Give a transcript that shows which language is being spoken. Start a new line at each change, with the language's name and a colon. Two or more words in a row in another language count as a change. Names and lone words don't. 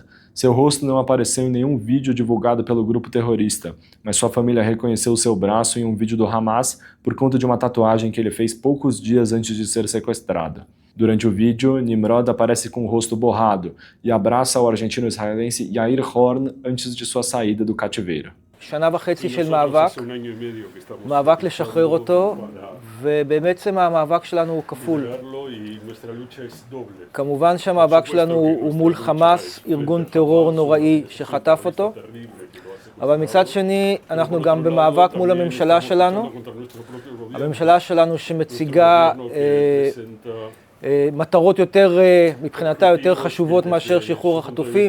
Portuguese: Seu rosto não apareceu em nenhum vídeo divulgado pelo grupo terrorista, mas sua família reconheceu seu braço em um vídeo do Hamas por conta de uma tatuagem que ele fez poucos dias antes de ser sequestrado. Durante o vídeo, Nimrod aparece com o rosto borrado e abraça o argentino-israelense Yair Horn antes de sua saída do cativeiro.
Hebrew: שנה וחצי של מאבק לשחרר אותו, ובעצם המאבק שלנו הוא כפול. כמובן שהמאבק שלנו הוא מול חמאס, ארגון טרור נוראי שחטף אותו, אבל מצד שני אנחנו גם במאבק מול הממשלה שלנו שמציגה מטרות יותר, מבחינתה יותר חשובות מאשר שחרור החטופים.